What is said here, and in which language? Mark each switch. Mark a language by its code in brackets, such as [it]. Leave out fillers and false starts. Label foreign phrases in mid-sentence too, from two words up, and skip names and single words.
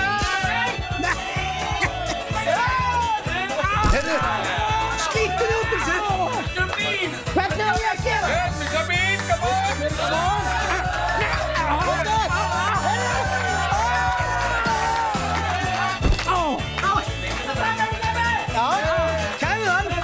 [is] Heyrðu, skýttu þig út úr þessu! Hvernig á ég að gera? [en] Mr. Bean, come on! [is] Já, kæðu hann!